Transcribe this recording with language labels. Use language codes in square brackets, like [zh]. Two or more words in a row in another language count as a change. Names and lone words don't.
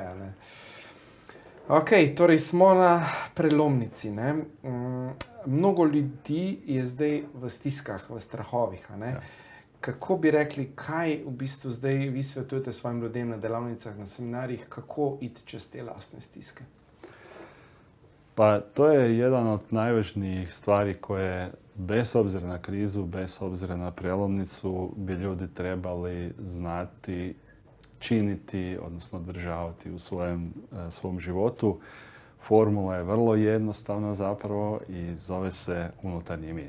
[sl] Ok, torej smo na prelomnici. Mnogo ljudi je zdaj v stiskah, v strahovih. Ja. Kako bi rekli, kaj v bistvu zdaj vi svetujete svojim ljudem na delavnicah, na seminarjih, kako iti čez te lastne stiske? [hr] Pa to je jedan od najvažnijih stvari koje, bez obzira na krizu, bez obzira na prelomnicu, bi ljudi trebali znati činiti, odnosno održavati u svom životu. Formula je vrlo jednostavna zapravo i zove se unutarnji mir.